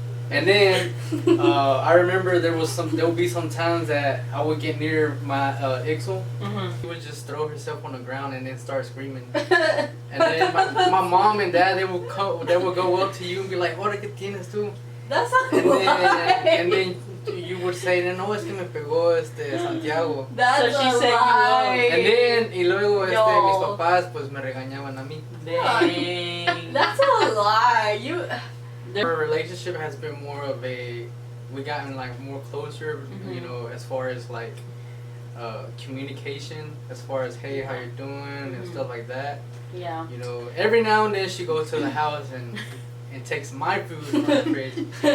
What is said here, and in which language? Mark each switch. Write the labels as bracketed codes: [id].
[en] And then I remember there would be some times that I would get near my Itzel. She would just throw herself on the ground and then start screaming. And then my mom and dad, they would go up to you and be like, [es] "Ahora que tienes tú?" [en] That's not and then you would say, [es] "No, es que me pegó Santiago." [en] That's so she said lie. And then [es] y luego mis papás pues me regañaban a mí. [en] Dang. That's a lie. Our relationship has been more of we gotten like more closer, as far as like communication, as far as hey, how you're doing and stuff like that. Yeah. Every now and then she goes to the house and takes my food from the fridge.